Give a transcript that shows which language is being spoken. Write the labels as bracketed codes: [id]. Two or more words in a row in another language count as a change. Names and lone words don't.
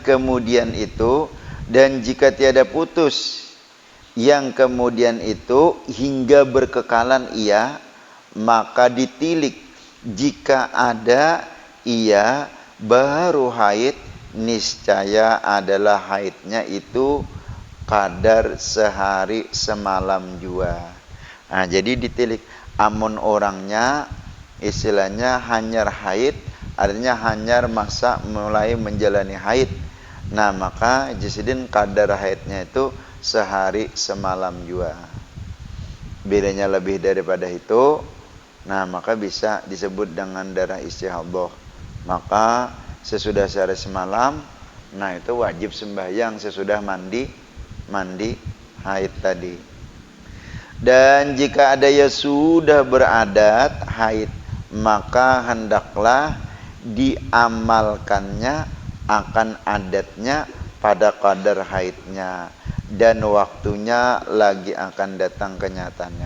[id] kemudian itu, dan jika tiada putus yang kemudian itu hingga berkekalan ia, maka ditilik jika ada ia baru haid, niscaya adalah haidnya itu kadar sehari semalam jua. [bjn] Nah, jadi ditilik amun orangnya istilahnya hanyar haid, artinya hanyar masa mulai menjalani haid. Nah, maka jisidin kadar haidnya itu sehari semalam jua. [id] Bedanya lebih daripada itu, nah maka bisa disebut dengan darah istihadah. Maka sesudah sehari semalam, nah itu wajib sembahyang sesudah mandi haid tadi. Dan jika ada yang sudah beradat haid, maka hendaklah diamalkannya akan adatnya pada kadar haidnya, dan waktunya lagi akan datang kenyataannya.